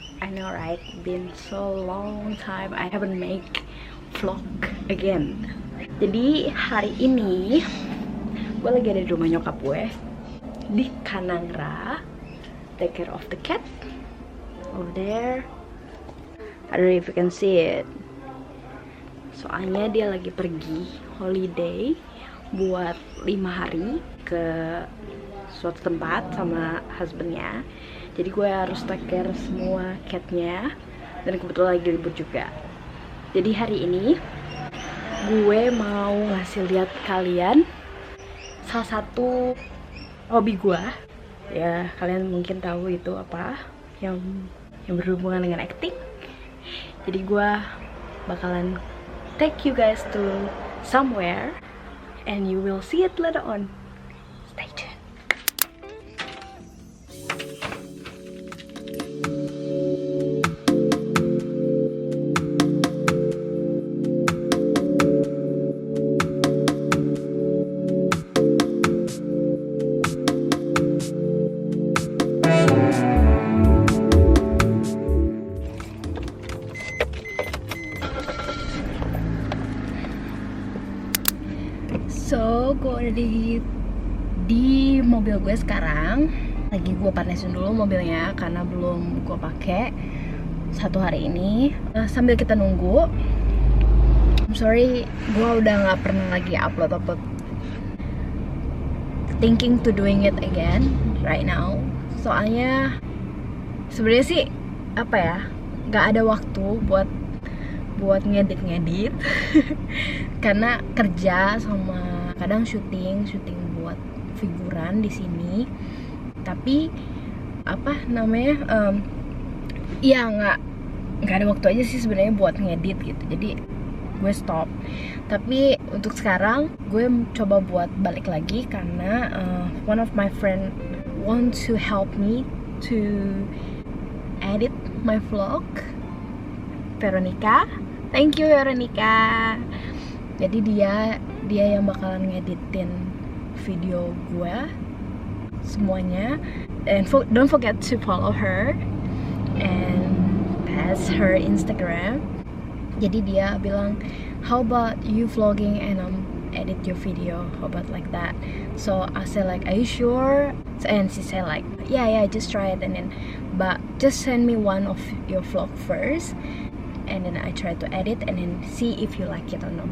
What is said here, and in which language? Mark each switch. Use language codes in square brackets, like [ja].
[en] I know right, been so long time I haven't make vlog again. [id] Jadi hari ini gue lagi ada di rumah nyokap gue di Kanangra, [en] take care of the cat over there. I don't know if you can see it. [id] Soalnya dia lagi pergi holiday buat 5 hari ke suatu tempat sama husbandnya. Jadi gue harus take care semua catnya, dan kebetulan lagi libur juga. Jadi hari ini gue mau ngasih lihat kalian salah satu hobi gue. Ya kalian mungkin tahu itu apa, yang berhubungan dengan acting. Jadi gue bakalan [en] take you guys to somewhere and you will see it later on. Stay tuned. [id] So, gue udah di mobil gue sekarang. Lagi gue panesin dulu mobilnya karena belum gue pakai 1 hari ini. Sambil kita nunggu, [en] I'm sorry, [id] gue udah nggak pernah lagi upload. [en] Thinking to doing it again right now. [id] Soalnya sebenarnya sih apa ya, nggak ada waktu buat ngedit karena kerja sama kadang syuting buat figuran di sini. Tapi apa namanya, ya nggak ada waktu aja sih sebenarnya buat ngedit gitu. Jadi gue stop. Tapi untuk sekarang gue coba buat balik lagi karena [en] one of my friend want to help me to edit my vlog, [id] Veronica. [en] Thank you Veronica. [id] Jadi dia yang bakalan ngeditin video gue semuanya. [en] And don't forget to follow her and pass her Instagram. [id] Jadi dia bilang, [en] how about you vlogging and edit your video, how about like that? So I said like, are you sure? And she said like, yeah, just try it, and then but just send me one of your vlog first, and then I try to edit and then see if you like it or not.